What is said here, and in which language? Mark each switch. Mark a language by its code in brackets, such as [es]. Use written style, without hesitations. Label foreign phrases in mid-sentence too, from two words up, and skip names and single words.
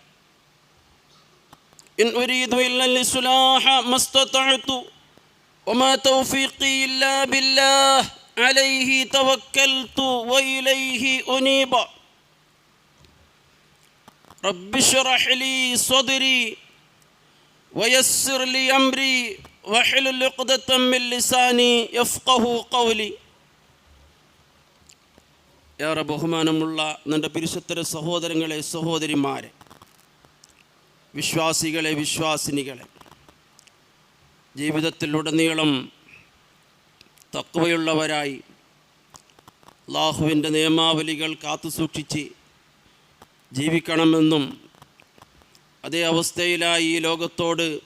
[ar] إن أريد إلا الإصلاح ما استطعت، وما توفيقي إلا بالله، عليه توكلت وإليه أنيب. رب اشرح لي صدري ويسر لي أمري واحلل عقدة من لساني يفقهوا قولي. [ml] ഏറെ ബഹുമാനമുള്ള നമ്മുടെ പരിശുദ്ധ സഹോദരങ്ങളെ, സഹോദരിമാരെ, വിശ്വാസികളെ, വിശ്വാസിനികളെ, ജീവിതത്തിലുടനീളം തഖ്വയുള്ളവരായി അല്ലാഹുവിൻ്റെ നിയമാവലികൾ കാത്തുസൂക്ഷിച്ച് ജീവിക്കണമെന്നും അതേ അവസ്ഥയിലായി ഈ ലോകത്തോട്